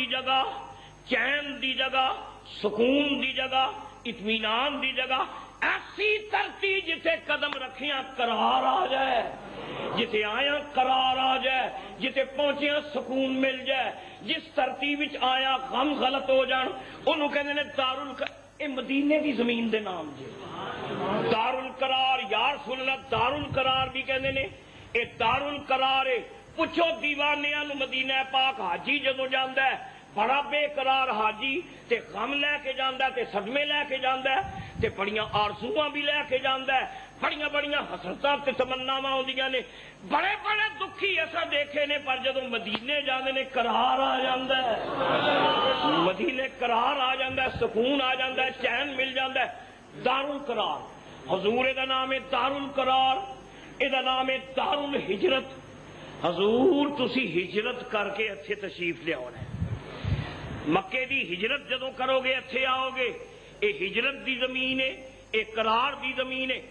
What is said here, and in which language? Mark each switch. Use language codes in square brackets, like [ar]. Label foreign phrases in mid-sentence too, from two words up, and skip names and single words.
[pa] جگہ، چین دی جگہ، سکون دی جگہ، اطمینان دی جگہ، ایسی دھرتی جسے قدم رکھیاں قرار آ جائے، جسے آیا قرار آ جائے، جسے پہنچیاں سکون مل جائے، جس دھرتی وچ آیا غم غلط ہو جان انہوں کہنے نے اے مدینے دی زمین دے نام جی دار القرار۔ [ar] یا رسول اللہ [pa] دار القرار بھی کہنے نے اے دار القرار ہے، پوچھو دیوانیاں نو مدینہ پاک حاجی جدو جاندا ہے بڑا بے قرار حاجی تے غم لے کے جاندا ہے تے صدمے لے کے جاندا ہے تے بڑیاں آرزوواں بھی لے کے جاندا ہے، بڑیاں بڑیاں حسرتاں تے تمناواں ہوندیاں نے، بڑے بڑے دکھی ایسا دیکھے نے، پر جدو مدینے جاندے نے قرار آ جاندا ہے، مدینے قرار آ جاندا ہے، سکون آ جاندا ہے، چین مل جاندا ہے۔ دار القرار، حضور دا نام ہے دار القرار، دا نام ہے دار الحجرت۔ حضور تسی ہجرت کر کے اتھے تشریف لے آؤ، مکے دی ہجرت جدو کرو گے اتھے آؤ گے، اے ہجرت دی زمین ہے، اے قرار دی زمین ہے۔